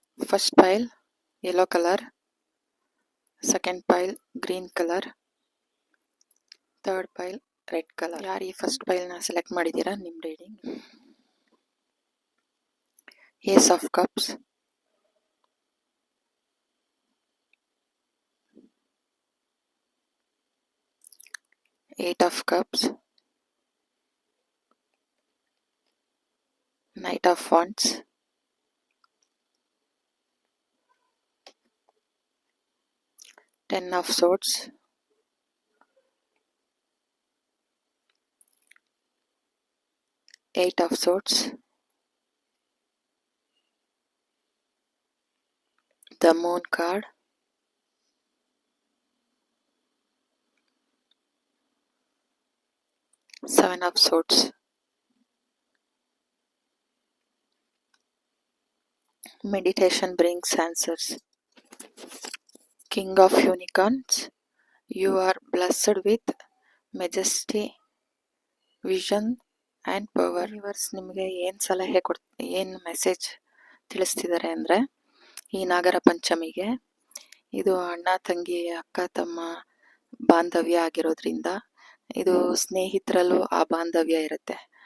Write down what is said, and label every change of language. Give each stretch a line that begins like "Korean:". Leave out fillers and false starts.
English: First pile yellow colour, second pile green colour, third pile red colour.
Kannada: ಯಾರು ಈ first ಪೈಲ್ನ select ಮಾಡಿದ್ದೀರಾ ನಿಮ್ಮ reading?
English: Ace of cups, eight of cups, knight of wands, ten of swords, eight of swords, the moon card, seven of swords, meditation brings answers, king of unicorns, you are blessed with majesty, vision and power.
Kannada: Universe ನಿಮಗೆ ಏನು ಸಲಹೆ ಏನು message ತಿಳಿಸ್ತಿದ್ದಾರೆ ಅಂದರೆ, ಈ ನಾಗರ ಪಂಚಮಿಗೆ ಇದು ಅಣ್ಣ ತಂಗಿ ಅಕ್ಕ ತಮ್ಮ ಬಾಂಧವ್ಯ ಆಗಿರೋದ್ರಿಂದ ಇದು ಸ್ನೇಹಿತರಲ್ಲೂ ಆ ಬಾಂಧವ್ಯ ಇರುತ್ತೆ.